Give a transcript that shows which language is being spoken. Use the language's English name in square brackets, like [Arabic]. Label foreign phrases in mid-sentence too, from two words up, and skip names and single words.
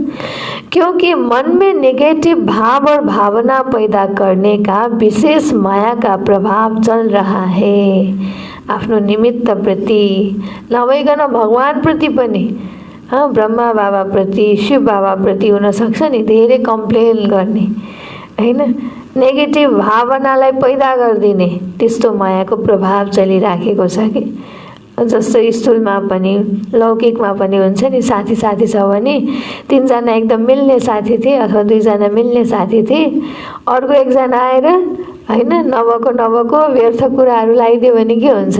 [Hindi] क्योंकि मन में नेगेटिव भाव और भावना पैदा करने का विशेष माया का प्रभाव चल रहा है। [Nepali] आफ्नो निमित्त प्रति नभइकन भगवान प्रति पनि ब्रह्मा बाबा प्रति शिव बाबा प्रति हुन सक्छ नि धेरै कम्प्लेन गर्ने हैन। नेगेटिभ भावनालाई पैदा गरिदिने त्यस्तो मायाको प्रभाव चलिराखेको छ कि जस्तो स्कुलमा पनि लौकिकमा पनि हुन्छ नि, साथी साथी छ भने तीनजना एकदम मिल्ने साथी थिए अथवा दुईजना मिल्ने साथी थिए, अर्को एकजना आएर हैन नभएको व्यर्थ कुराहरू लगाइदियो भने के हुन्छ?